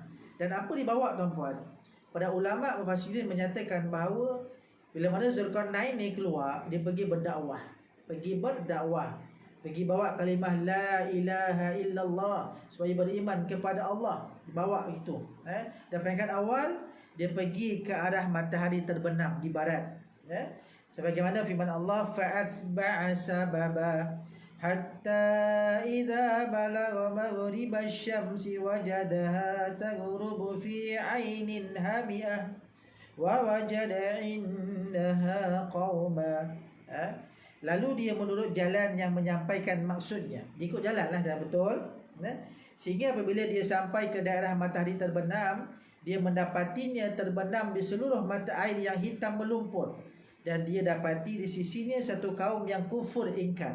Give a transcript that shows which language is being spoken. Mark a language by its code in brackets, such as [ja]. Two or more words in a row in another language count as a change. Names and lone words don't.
[ms] Dan apa dibawa tuan-tuan? Para ulama mufassirin menyatakan bahawa Bila mana Zulkarnain ni keluar, dia pergi berdakwah. Pergi bawa kalimah [ar] لا إله إلا الله [ms] supaya beriman kepada Allah. Bawa itu. Dan peringkat awal dia pergi ke arah matahari terbenam di barat. Sebagaimana firman Allah, [ar] فأتبع سببا حتى إذا بلغ مغرب الشمس وجدها تغرب في عين حمئة ووجد عندها قوما. [ms] Lalu dia menurut jalan yang menyampaikan maksudnya. Dia ikut jalanlah dah betul. Sehingga apabila dia sampai ke daerah matahari terbenam, dia mendapatinya terbenam di seluruh mata air yang hitam melumpur. Dan dia dapati di sisinya satu kaum yang kufur ingkar.